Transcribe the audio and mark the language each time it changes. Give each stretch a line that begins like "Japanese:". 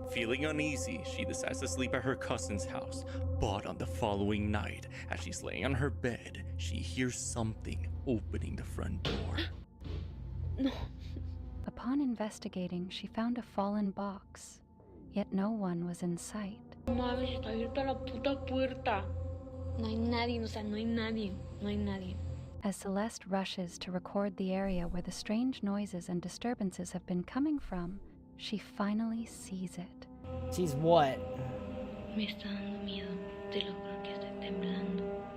English: Feeling uneasy, she decides to sleep at her cousin's house. But on the following night, as she's laying on her bed, she hears something opening the front door. No. Upon investigating, she found a fallen box, yet no one was in sight.
Spanish: Mames, está abierta la puta puerta. No hay nadie, o sea, no hay nadie, no hay nadie.
English: As Celeste rushes to record the area where the strange noises and disturbances have been coming from, she finally sees it. Sees what?
Spanish: Me está dando miedo, te lo juro que estoy temblando.